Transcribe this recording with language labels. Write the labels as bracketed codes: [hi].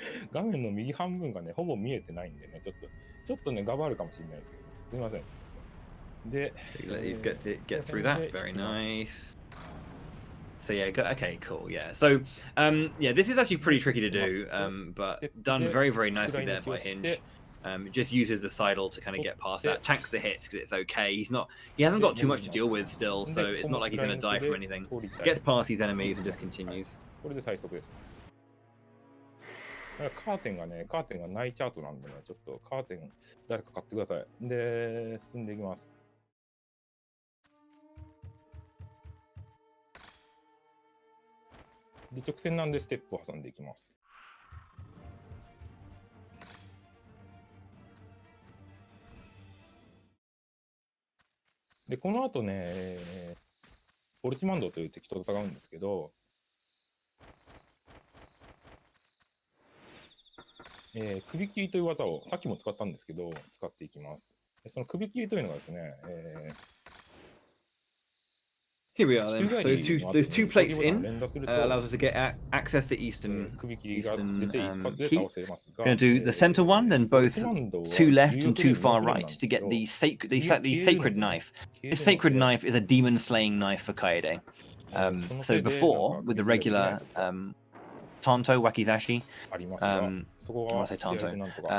[ja] 画面の右半分がね、ほぼ見えてないんでね、ちょっとね、ガバるかもしれないですけど、すみません。で、 [en] So let's get through that. Very nice. So yeah, okay, cool. Yeah. So yeah, this is actually pretty tricky to do, but done very, very nicely there by Hinge. It just uses the sidle to kind of get past that, tanks the hits because it's okay. He hasn't got too much to deal with still, so it's not like he's going to die from anything. Gets past these enemies and just continues. [ja] これで最速です。だからカーテンがないチャートなんでね、ちょっとカーテン誰か買ってください。で、進んでいきます。で、直線なんでステップを挟んでいきます。で、この後ね、ボルチマンドという敵と戦うんですけど、首切りという技をさっきも使ったんですけど、使っていきます。でその首切りというのがですね、 [en] Here we are then. Those two plates in allows us to get access to eastern keep. Going to do the center one, then both two left and two far right to get the sacred knife. This sacred knife is a demon slaying knife for Kaede. So before with the regular Tanto Wakizashi, I want to say Tanto.